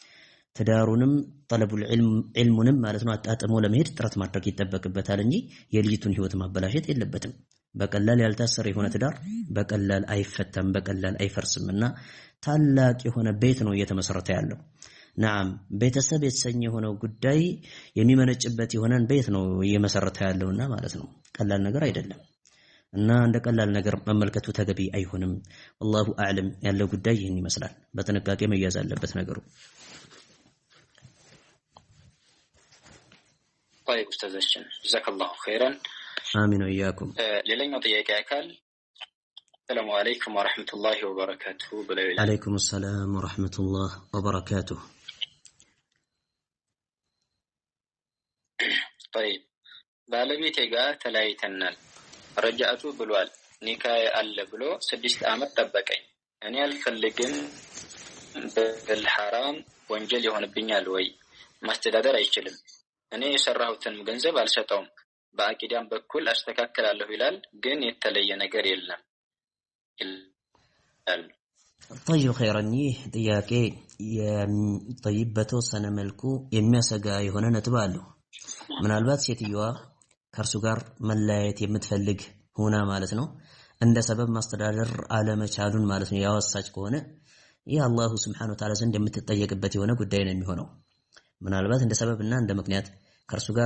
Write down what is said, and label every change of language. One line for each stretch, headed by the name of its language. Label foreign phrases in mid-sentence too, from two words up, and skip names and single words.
Amharic: ትዳሩንም ጠለቡል ዒልሙንም ማለት ነው አጣጥሞ ለመሄድ ጥረት ማድረግ ይጠበቅበታል እንጂ የልጅቱን ህይወት ማበላሸት የለበትም። በቀላል ያልታሰረ የሆነ ትዳር በቀላል አይፈታም በቀላል አይፈርስምና ታላቅ የሆነ ቤት ነው እየተመሰረተ ያለው። نعم ቤተሰብ የተሰኘ የሆነው ጉዳይ የሚመነጭበት የሆነን ቤት ነው እየመሰረተ ያለውና ማለት ነው ቀላል ነገር አይደለም። እና እንደ ቀላል ነገር መመልከቱ ተገቢ አይሆንም።
Arabic: والله اعلم
Amharic: ያለው ጉዳይ ይህን ይመስላል። በጥንቃቄ መያዝ አለበት ነገሩ።
Arabic: طيب استاذችን جزاك الله خيرا آمين وإياكم።
Amharic: ሌላኛው ጥያቄ አካል
Arabic: السلام عليكم ورحمة الله وبركاته
Amharic: ብለው ይላል።
Arabic: عليكم السلام ورحمة الله وبركاته።
Amharic: طيب ባለቤቴ ጋር ተለያይተናል። ረጃቱ ብሏል። ኒካህ አለ ብሎ 6 ዓመት ጠበቀኝ። እኔ አልፈልግም بالحرام ወንጀል ይሆንብኛል ወይ? ማስተዳደር አይችልም። እኔ የሰራሁትን ገንዘብ አልሰጠውም። በአቂዳም በኩል አስተካክላለሁ ይላል፣ ግን የተለየ ነገር የለም።
Arabic: طيب خيرا
Amharic: ይህ ጥያቄ طيب በተወሰነ መልኩ የሚያሰጋ የሆነ ነጥብ አለው። ምናልባት ሴትዮዋ ከእርሱ ጋር መለያየት የምትፈልግ ሆና ማለት ነው እንደ ሰበብ ማስተዳደር አለመቻሉን ማለት ነው ያወሳች ከሆነ ይህ አላሁ
Arabic: سبحانه وتعالى
Amharic: ዘንድ የምትጠየቅበት የሆነ ጉዳይ ነው የሚሆነው። ምናልባት እንደ ሰበብና እንደ ምክንያት ከእርሱ ጋር